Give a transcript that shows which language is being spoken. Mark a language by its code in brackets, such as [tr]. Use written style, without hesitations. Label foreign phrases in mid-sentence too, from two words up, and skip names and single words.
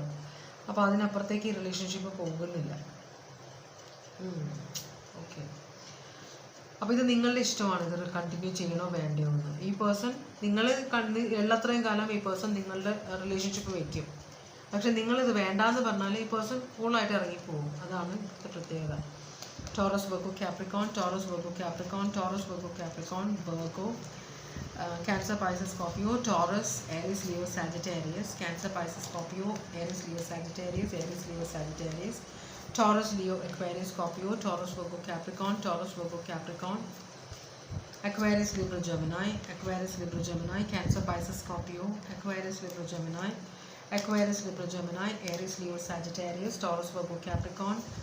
[ml] അപ്പോൾ അതിനപ്പുറത്തേക്ക് ഈ റിലേഷൻഷിപ്പ് പോകുന്നില്ല. ഓക്കെ, അപ്പോൾ ഇത് നിങ്ങളുടെ ഇഷ്ടമാണ്, ഇത് കണ്ടിന്യൂ ചെയ്യണോ വേണ്ടയോ എന്ന്. ഈ പേഴ്സൺ നിങ്ങൾ ഉള്ളത്രയും കാലം ഈ പേഴ്സൺ നിങ്ങളുടെ റിലേഷൻഷിപ്പ് വയ്ക്കും. പക്ഷെ നിങ്ങളിത് വേണ്ടാന്ന് പറഞ്ഞാൽ ഈ പേഴ്സൺ ഫുള്ളായിട്ട് ഇറങ്ങിപ്പോകും. അതാണ് ഇവിടുത്തെ പ്രത്യേകത. Taurus, Virgo, Capricorn, Taurus, Virgo, Capricorn, Taurus, Virgo, Capricorn, Virgo, Cancer, Pisces, Scorpio, Taurus, Aries, Leo, Sagittarius, Cancer, Pisces, Scorpio, Aries, Leo, Sagittarius, Aries, Leo, Sagittarius, Taurus, Leo, Aquarius, Scorpio, Taurus, Virgo, Capricorn, Taurus, Virgo, Capricorn, Aquarius, Libra, Gemini, Aquarius, Libra, Gemini, Cancer, Pisces, Scorpio, Aquarius, Libra, Gemini, Aquarius, Libra, Gemini, Aries, Leo, Sagittarius, Taurus, Virgo, Capricorn,